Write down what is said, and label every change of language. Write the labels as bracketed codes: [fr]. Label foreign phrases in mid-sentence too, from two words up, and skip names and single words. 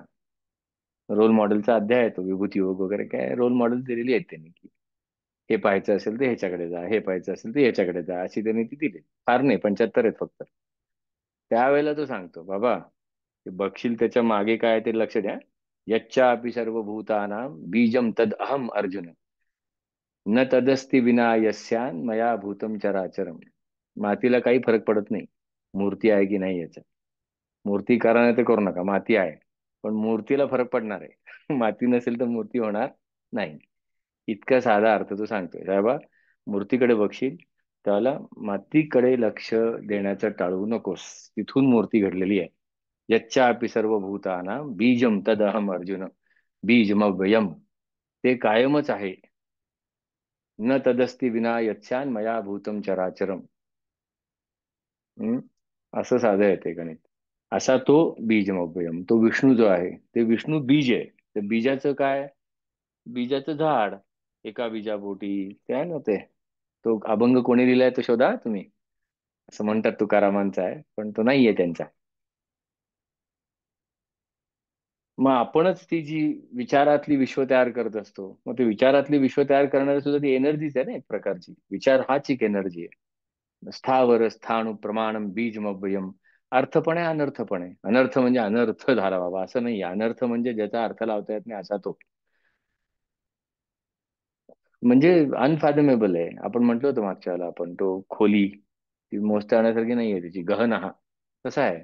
[mr] रोल मॉडेलचा अध्याय आहे तो, विभूती योग वगैरे काय रोल मॉडेल दिलेली आहेत त्यांनी, की हे पाहायचं असेल तर ह्याच्याकडे जा, हे पाहायचं असेल तर ह्याच्याकडे जा, अशी त्यांनी ती दिली. फार नाही, 75 आहेत फक्त. त्यावेळेला तो सांगतो बाबा, ते बघशील त्याच्या मागे काय ते लक्ष द्या. [sa] यच्चा अपि सर्वभूतानां बीजम तद अहम अर्जुन, न तदस्ति विना यस्यान मया भूतम चराचरम. [mr] मातीला काही फरक पडत नाही मूर्ती आहे की नाही याचा. मूर्ती करा नाही ते करू नका, माती आहे. पण मूर्तीला फरक पडणार आहे. माती नसेल तर मूर्ती होणार नाही. इतका साधा अर्थ तो सांगतोय साहेबा. मूर्तीकडे बघशील त्याला मातीकडे लक्ष देण्याचं टाळू नकोस. तिथून मूर्ती घडलेली आहे. [sa] यच्चापि सर्वभूतानां बीजम तदहम अर्जुन. [mr] बीजमव्ययम. ते कायमच आहे. [sa] न तदस्ति विना यच्चान मया भूतम चराचरम. [mr] हम्म? असं साधं आहे ते गणित. असा तो बीजमव्ययम, तो विष्णू जो आहे ते विष्णू बीज आहे. तर बीजाचं काय? बीजाचं झाड. एका बीजापोटी ते आहे ना ते. तो अभंग कोणी लिहिलाय तो शोधा तुम्ही. असं म्हणतात तुकारामांचा आहे पण तो नाहीये त्यांचा. मग आपणच ती जी विचारातली विश्व तयार करत असतो, मग ते विचारातली विश्व तयार करणारी सुद्धा ती एनर्जीच आहे ना एक प्रकारची. विचार हाच एक एनर्जी आहे. [sa] स्थावर स्थाणु प्रमाणम बीजमव्ययम. [mr] अर्थ पण आहे, अनर्थ पण आहे. अनर्थ म्हणजे अनर्थ झाला बाबा असं नाही. अनर्थ म्हणजे ज्याचा अर्थ लावता येत नाही असा तो. म्हणजे अनफॅथमेबल आहे. आपण म्हटलं होतं मागच्या वेळेला आपण, तो खोली ती मोजता येण्यासारखी नाहीये, त्याची गहन कसा आहे.